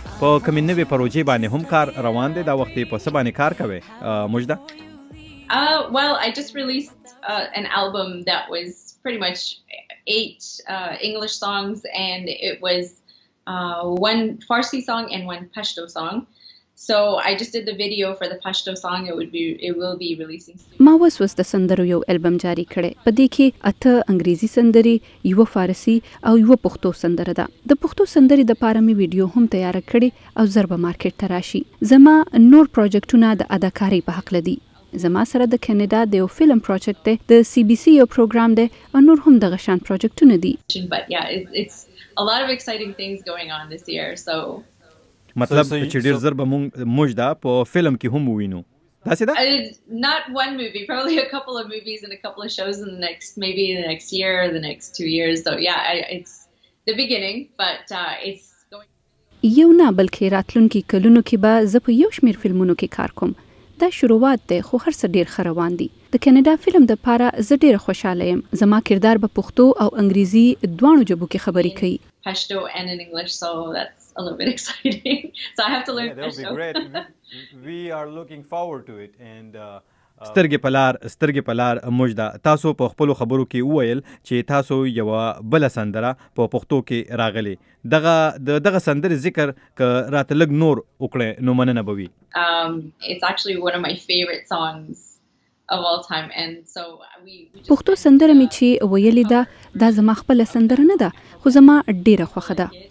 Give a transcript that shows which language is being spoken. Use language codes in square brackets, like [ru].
[ps] په کومې نوې پروژې باندې هم کار روان دی دا وخت یې په څه باندې کار کوئ مژده؟ [en] Well, I just released an album that was pretty much 8 English songs, and it was 1 Farsi song and 1 Pashto song. So I just did the video for the Pashto song. It will be releasing soon. [ps] ما وس د سندرو یو البم جاری کړی، په دې کې 8 انګریزي سندرې، یوه فارسي او یوه پښتو سندره ده. د پښتو سندرې د پاره مې ویډیو هم تیار کړی او زر به مارکیټ ته راشي. زما نور پروجیکټونه د اداکارۍ په حقله دي. زما سره د کینیډا د یو فلم پروجیکټ دی، د CBC یو پروګرام دی او نور هم دغه شان پروجیکټونه دي. [en] But yeah, it's a lot of exciting things going on this year. So [ps] مطلب چې ډیر زر به مونږ مژده په فلم کې هم ووینو. داسې ده؟ [en] Not one movie, probably a couple of movies and a couple of shows in maybe the next year or the next 2 years. So yeah, it's the beginning, but it's going. [ps] یو نه بلکې راتلونکي کلونو کې به زه په یو شمیر فلمونو کې کار کوم. دا شروعات دی خو هر څه ډیر ښه روان دي. د کینیډا فلم د پاره زه ډیره خوشاله یم. زما کردار به پښتو او انګریزي دواړو ژبو کې خبرې کوي. [en] Pashto and in English, so that's a little bit exciting. So I have to learn That'll Pashto. be great. We are looking forward to it and [ps] سترګې په لار مژده تاسو په خپلو خبرو کې وویل چې تاسو یوه بله سندره په پښتو کې راغلې. دغه سندرې ذکر که راته لږ نور وکړئ نو مننه به وي. [en] It's actually one of my favorite songs of all time, and so we just [ps] پښتو سندره مې چې ویلې ده دا زما خپله سندره نه ده خو زما ډیره خوښه ده.